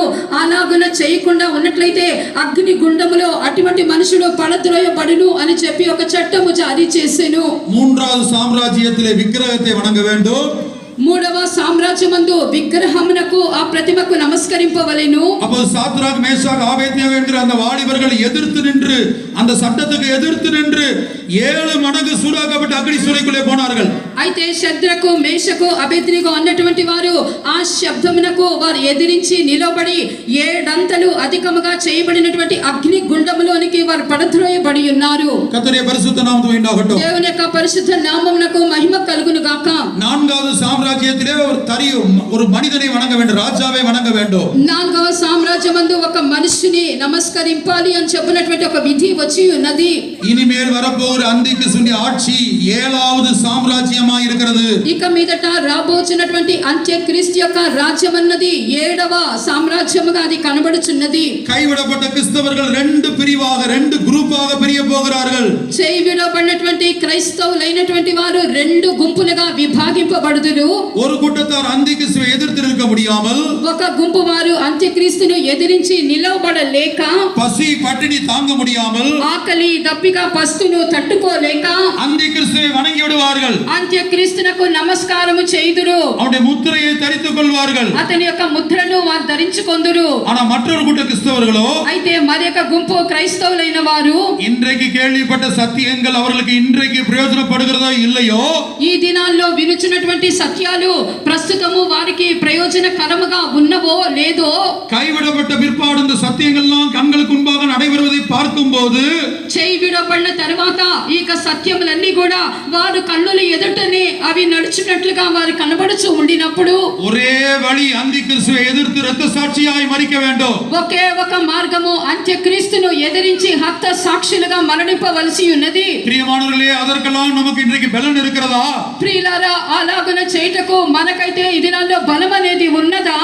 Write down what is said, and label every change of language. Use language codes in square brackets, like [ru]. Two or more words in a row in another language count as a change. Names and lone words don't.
[te] అలాగున చేయకుండా ఉన్నట్లయితే అగ్ని గుండములో అటువంటి మనుషుడు పడద్రోయబడును అని చెప్పి ఒక చట్టము జారీ చేసెను. [ta] மூன்றாவது சாம்ராஜ்யத்திலே விக்கிரகத்தை வணங்க வேண்டும். [te] మూడవ సామ్రాజ్యమందు విగ్రహమునకు ఆ ప్రతిమకు నమస్కరింపవలెను. [ta] அப்போது சாத்ராக் மேஷாக் ஆபேத்நேகோ என்கிற அந்த வாலிபர்கள் எதிர்த்து நின்று அந்த சட்டத்துக்கு எதிர்த்து நின்று 7 மடங்கு சூடாக்கப்பட்ட அக்னி சூளைக்குள்ளே போனார்கள். [te] అయితే శద్రకు మేషకు అబేద్నెగో అన్నటువంటి వారు ఆ శబ్దమునకు వారు ఎదిరించి నిలబడి 7 అంతలు అధికముగా చేయబడినటువంటి అగ్ని గుండములోనికి వారు పడద్రోయబడి ఉన్నారు. [ta] கர்த்தருடைய பரிசுத்த நாமத்துக்கு உண்டாகட்டும். [te] దేవుని యొక్క పరిశుద్ధ నామమునకు మహిమ కలుగును గాక. [ta] நான்காவது சாம்ராஜ்யத்திலே ஒரு மனிதனை வணங்க வேண்டும், ராஜாவை வணங்க வேண்டும். [te] నాలుగవ సామ్రాజ్యమందు ఒక మనిషిని నమస్కరింపాలి అని చెప్పినటువంటి ఒక విధి వచ్చి ఉన్నది. [ta] இனிமேல் வரப்போகிற அந்திகிறிஸ்துவின் ஆட்சி 7வது சாம்ராஜ்யமாய் இருக்கிறது. [te] ఇక మీదట రాబోచున్నటువంటి అంత్యక్రీస్తు యొక్క రాజ్యం అన్నది 7వ సామ్రాజ్యముగా అది కనబడుచున్నది. [ta] கைவிடப்பட்ட கிறிஸ்தவர்கள் 2 பிரிவாக 2 குரூப்பாக பிரிய போகிறார்கள். [te] చేయబడినటువంటి క్రైస్తవులైనటువంటి వారు 2 గుంపులుగా విభాగింపబడుదురు. [ta] ஒரு கூட்டத்தார் அந்திகிறிஸ்துவை எதிர்த்து நிற்க முடியாமல், [te] ఒక గుంపు వారు అంత్యక్రీస్తును ఎదిరించి నిలవబడలేక, [ta] பசி பட்டினி தாங்க முடியாமல், [te] ఆకలి దప్పిక పస్తును తట్టుకోలేక [ta] அந்திகிறிஸ்துவை வணங்கி விடுவார்கள். [te] అంత్యక్రీస్తునకు నమస్కారము చేయుదురు. [ta] அவருடைய முத்திரையை தரித்துக் கொள்வார்கள். [te] అతని యొక్క ముద్రను వారు ధరించుకొందురు. [ta] ஆனா மற்றொரு கூட்ட கிறிஸ்தவர்களோ, [te] అయితే మరి యొక్క గుంపు క్రైస్తవులైన వారు [ta] இன்றைக்கு கேள்விப்பட்ட சத்தியங்கள் அவர்களுக்கு இன்றைக்கு பிரயோஜனப்படுகிறதோ இல்லையோ, [te] ఈ దినాల్లో వినుచున్నటువంటి సత్యాలు ప్రస్తుతము వారికి ప్రయోజనకరముగా ఉన్నవో లేదో, [ta] கைவிடப்பட்ட பிற்பாடு இந்த சத்தியங்கள்லாம் கண்களுக்கு முன்பாக நடைபெறுவதை பார்க்கும்போது, [te] చేయి విడబడిన తర్వాత ఈ సత్యములన్నీ కూడా వారు కన్నుల ఎదుటనే అవి నడుచున్నట్లుగా వారు కనబడుచు ఉండినప్పుడు [ta] ஒரே வழி அந்திகிறிஸ்துவை எதிர்த்து இரத்த சாட்சியாய் மரிக்க வேண்டும். [te] ఒకే ఒక మార్గము అంత్యక్రీస్తును ఎదిరించి హత్త సాక్షులుగా మరణింపవలసి ఉన్నది. [ta] பிரியமானவர்களே, அதற்கெல்லாம் நமக்கு இன்றைக்கு பலன் இருக்கிறதா? [te] ప్రియులారా, అలాగున చేయుటకు మనకైతే ఈ దినాల్లో బలం అనేది ఉన్నదా?